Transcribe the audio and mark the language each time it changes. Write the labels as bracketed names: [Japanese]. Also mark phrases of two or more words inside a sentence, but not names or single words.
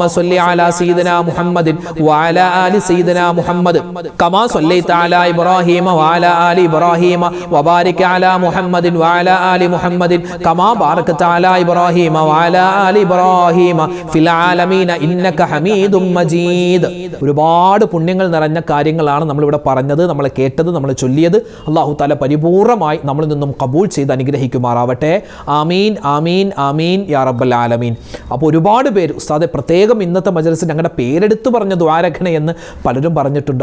[Arabic] صل على سيدنا محمد وعلى آل سيدنا محمد كما صليت على إبراهيم وعلى آل إبراهيم وبارك على محمد وعلى آل محمد كما باركت على إبراهيم وعلى آل إبراهيم في العالمين إنك حميد مجيد [Malayalam] ഒരുപാട് പുണ്യങ്ങൾ നിറഞ്ഞ കാര്യങ്ങളാണ് നമ്മൾ ഇവിടെ പറഞ്ഞത്, നമ്മൾ കേട്ടത്, നമ്മൾ ചൊല്ലിയത്. അല്ലാഹു തആല പരിപൂർണമായി നമ്മളിൽ നിന്നും ഖബൂൽ ചെയ്ത് അനുഗ്രഹിക്കുമാറാവട്ടെ. [Arabic] آمين آمين آمين يا رب العالمين. [Malayalam] അപ്പോൾ ഒരുപാട് പേര് ഉസ്താദെ പ്രത്യേകം ഇന്നത്തെ മജ്‌ലിസിൽ ഞങ്ങളുടെ പേരെടുത്ത് പറഞ്ഞ ദ്വാരഖണ എന്ന് പലരും പറഞ്ഞിട്ടുണ്ട്.